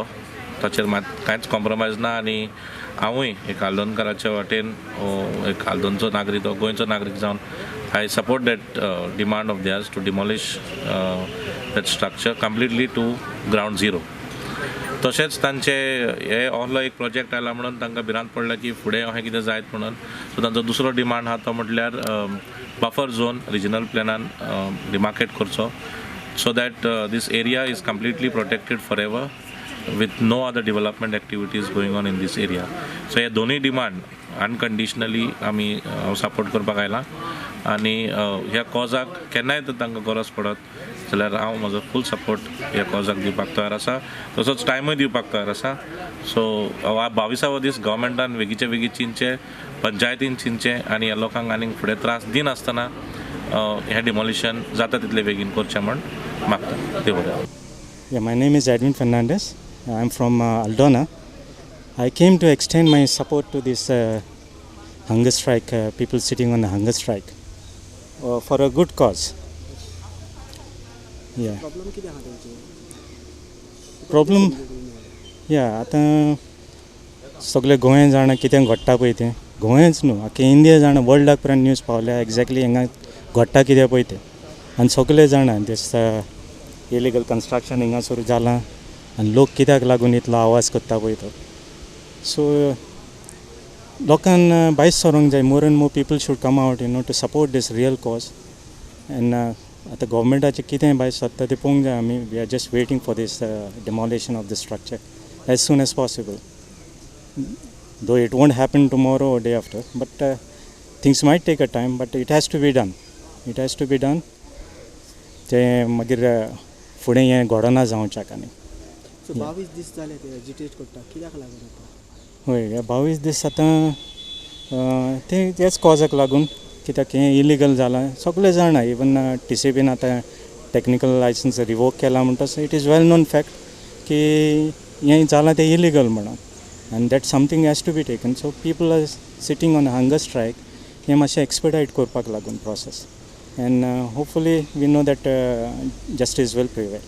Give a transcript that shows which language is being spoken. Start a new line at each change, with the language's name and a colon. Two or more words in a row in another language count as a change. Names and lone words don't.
Konkani: ताचेर मात कांयच कॉम्प्रोमायज ना. आनी हांवूय एक आल्दोनकाराच्या वाटेन एक आल्दोनचो नागरीक गोंयचो नागरीक जावन
English: I support that demand of theirs to demolish that structure completely to ground zero.
Konkani: तशेंच तांचे हे असलो एक प्रोजेक्ट आयला म्हणून तांकां भिरांत पडला की फुडें अशें कितें जायत म्हणून. सो तांचो दुसरो डिमांड आहा तो म्हटल्यार
English: buffer zone regional
Konkani: प्लॅनान डिमार्केट करचो,
English: so that this area is completely protected forever with no other development activities going on in this area.
Konkani: So हे दोन्ही डिमांड अनकंडिशनली आमी सपोर्ट करपाक आयला. आनी ह्या कॉजाक केन्नाय तर तांकां गरज पडत जाल्यार हांव म्हजो
English: full support
Konkani: ह्या कॉजाक दिवपाक तयार आसा. तसोच टायमूय दिवपाक तयार आसा. सो 22वो दीस गव्हर्मेंटान बेगीचे बेगीन चिंतचें, पंचायतीन चिंतचें आनी ह्या लोकांक आनीक फुडें त्रास दिनासतना हे डिमॉलिशन जाता तितले बेगीन करचें म्हण मागता. देव बरें.
English: Yeah, my name is Edwin Fernandez. I'm from Aldona. I came to extend my support to this hunger strike, people sitting on the hunger strike, for a good cause. Yeah.
Konkani: Problem कितें आहा तेंचे? Problem? Yeah, आतां सगळे गोंया जाणा कितें घडटा पळय तें गोंयच न्हू आख्खे इंडिया जाणा वर्ल्डाक पर्यंत न्यूज पावल्या. एक्झॅक्टली हांगा घडटा कितें पळय तें आनी सगळे जाणा
English: this illegal construction
Konkani: हिंगासर जालां आनी लोक कित्याक लागून इतलो आवाज करता पळय तो सो लोकांक भायर सरोंक जाय
English: more and more people should come out to support this real cause and
Konkani: आतां गव्हर्मेंटाचें कितें भायर सरता तें पळोवंक जाय आमी
English: we are just waiting for this demolition of the structure as soon as possible though it won't happen tomorrow or day after but things might take a time but it has to be done
Konkani: तें मागीर फुडें हें घडना जावच्याक आनी सो 22 दीस जाले ते एजिटेट करता कित्याक लागून आतां हय हे 22 दीस आतां तेच कॉजाक लागून कित्याक हें इलिगल जालां सगळे जाणा इवन TCBन आतां
English: technical license
Konkani: रिवोक केला म्हणटा
English: it is well known fact
Konkani: की हें जालां तें इलिगल म्हणून आनी
English: that something has to be taken so people are sitting on hunger strike
Konkani: हें मातशें एक्सपेडायट करपाक लागून प्रोसेस
English: and hopefully we know that justice will prevail